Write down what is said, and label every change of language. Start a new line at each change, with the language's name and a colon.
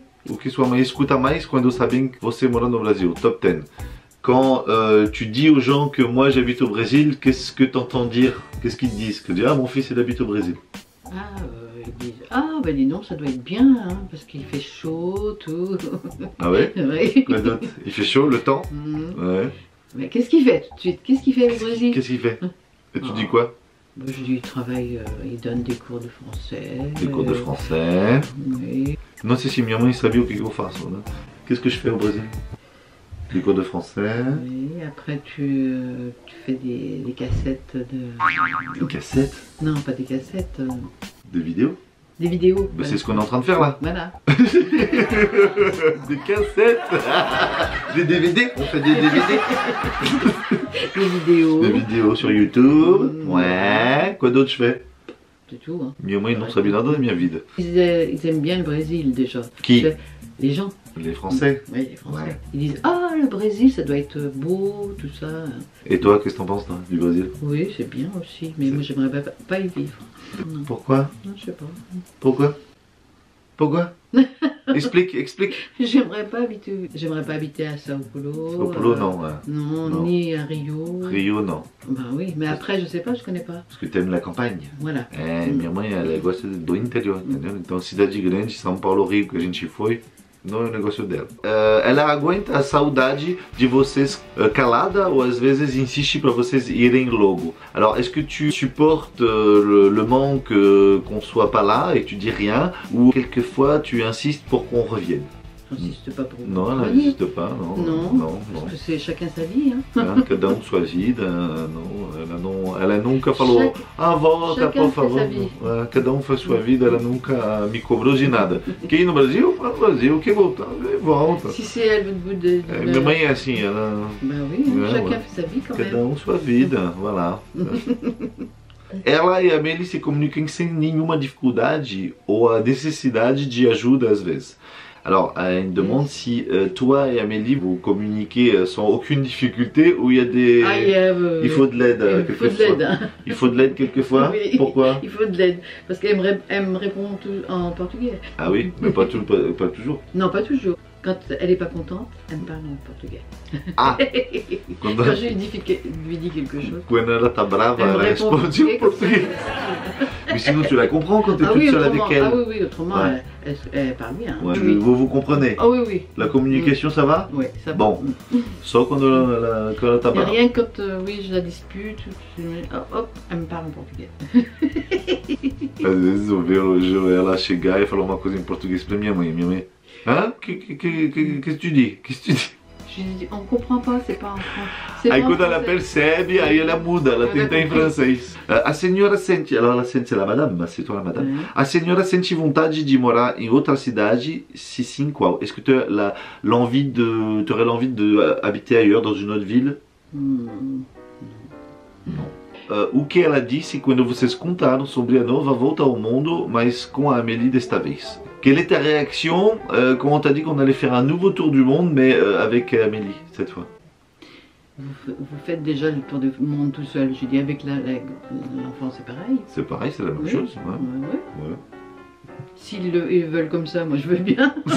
Portuguese: O que sua mãe escuta mais quando sabem que você mora no Brasil? Top 10.
French: Quand tu dis aux gens que moi j'habite au Brésil, qu'est-ce que tu entends dire? Qu'est-ce qu'ils te disent? Que tu dis, ah mon fils il habite au Brésil. Ah, ils disent, ah ben dis donc, ça doit être bien, hein, parce qu'il fait chaud, tout. Ah ouais? Oui. Quoi d'autre? Il fait chaud, le temps? Ouais. Mais qu'est-ce qu'il fait tout de suite? Qu'est-ce qu'il fait au Brésil? Qu'est-ce qu'il fait? Et tu dis quoi? Je lui travaille, il donne des cours de français. Des cours de français. Oui.
Portuguese: Non, si minha mãe sabia o que eu faço, né?
French: Qu'est-ce que je fais au Brésil? Des cours de français. Oui, après tu fais des cassettes de... Des cassettes? Non, pas des cassettes. Des vidéos? Des vidéos. Mais c'est ce qu'on est en train de faire là. Voilà. Des cassettes. Des DVD. On fait des DVD. Des vidéos. Des vidéos sur YouTube. Ouais. Quoi d'autre je fais? C'est tout. Hein.
Portuguese: Minha mãe não sabia nada da minha vida.
French: Ils aiment bien le Brésil déjà. Qui? Les gens. Les Français. Oui, les Français. Ouais. Ils disent, ah, le Brésil, ça doit être beau, tout ça. Et toi, qu'est-ce que t'en penses toi, du Brésil? Oui, c'est bien aussi, mais moi j'aimerais pas y vivre. Non. Pourquoi? Non, je sais pas. Pourquoi? Pourquoi? Explique, explique. J'aimerais pas habiter à Sao Paulo. Sao Paulo, non. Ouais. Non, Non. ni à Rio. Rio, non. Ben oui, mais après, je sais pas, je connais pas. Parce que t'aimes la campagne. Voilà.
Portuguese: Minha mãe, ela gosta do interior, entendeu? Então, cidade grande, São Paulo, Rio, que a gente foi, não é o negócio dela. Ela aguenta a saudade de vocês calada ou às vezes insiste para vocês irem logo.
French: Alors, est-ce que tu supportes le manque qu'on soit pas là et que tu dis rien, ou quelquefois tu insistes pour qu'on revienne? J'insiste pas pour vous. Non, ela n'insiste pas, non. Non,
Portuguese: não.
French: parce que c'est chacun sa vie. Hein.
Portuguese: Cada sua vida, não, ela nunca falou, volta por favor.
French: Sa vie.
Portuguese: Cada faz sua vida, ela nunca me cobrou de nada. Quem ir no Brasil, vai no Brasil, quem voltar, volta.
French: Si c'est elle veut de...
Portuguese: Minha mãe é assim, ela...
French: Ben oui, chacun fait sa vie quand
Portuguese: Cada
French: même.
Portuguese: sua vida, voilà. Ela e a Amélie se comunicam sem nenhuma dificuldade ou a necessidade de ajuda às vezes.
French: Alors, elle me demande si toi et Amélie vous communiquez sans aucune difficulté ou il y a des... il faut de l'aide quelquefois. Il faut de l'aide quelquefois. Oui, pourquoi? Il faut de l'aide. Parce qu'elle me répond en portugais. Ah oui, mais pas toujours. Non, pas toujours. Quand elle n'est pas contente, elle me parle en portugais. Ah. Quand je lui dis quelque chose.
Portuguese: Quando ela tá brava,
French: elle
Portuguese: ela
French: répond responde en portugais. Mais sinon tu la comprends quand tu es toute seule avec elle. Ah oui, oui, autrement ouais. elle parle bien. Ouais, Oui. vous comprenez? Ah oui, oui. La communication ça va? Oui, ça va. Bon, sauf quand
Portuguese: ela tá
French: Et
Portuguese: brava.
French: rien quand oui, je la dispute, hop, elle me parle en portugais.
Portuguese: Às vezes eu vejo ela chegar e falar uma coisa em português pra minha mãe. Minha mãe, hein?
French: Qu'est-ce que tu dis?
Portuguese: Qu'est-ce que tu dis?
French: On comprend pas, c'est pas en français.
Portuguese: Aí quando ela percebe, aí ela muda, ela tenta em francês. A senhora sente, ela sente,
French: c'est la madame,
Portuguese: mas
French: c'est toi la madame.
Portuguese: A senhora sente vontade de morar em outra cidade? Si sim, qual?
French: Est-ce que tu aurais l'envie de habiter ailleurs, dans une autre ville? Non.
Portuguese: O que ela disse quando vocês contaram sobre a nova volta ao mundo, mas com a Amélie desta vez?
French: Quelle est ta réaction quand on t'a dit qu'on allait faire un nouveau tour du monde, mais avec Amélie cette fois? Vous faites déjà le tour du monde tout seul. Je dis avec l'enfant c'est pareil. C'est pareil, c'est la même Oui. chose. Ouais. Ouais. S'ils ils veulent comme ça, moi je veux bien.